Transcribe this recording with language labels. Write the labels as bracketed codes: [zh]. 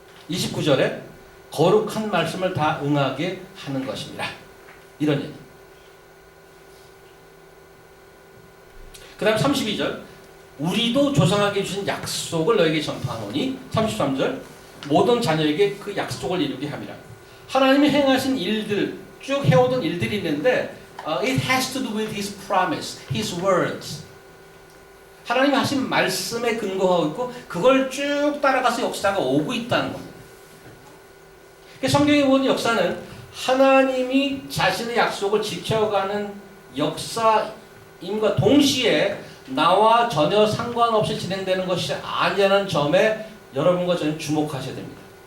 [ko] 29절에 거룩한 말씀을 다 응하게 하는 것입니다. 이런 얘기. 그 다음 32절 우리도 조상에게 주신 약속을 너에게 전파하노니 33절 모든 자녀에게 그 약속을 이루게 함이라. 하나님이 행하신 일들 쭉 해오던 일들이 있는데 [en] it has to do with His promise, His words. [ko] 하나님이 하신 말씀에 근거하고 있고 그걸 쭉 따라가서 역사가 오고 있다는 겁니다. 성경에 보는 역사는 하나님이 자신의 약속을 지켜가는 역사임과 동시에 나와 전혀 상관없이 진행되는 것이 아니라는 점에 여러분과 저는 주목하셔야 됩니다.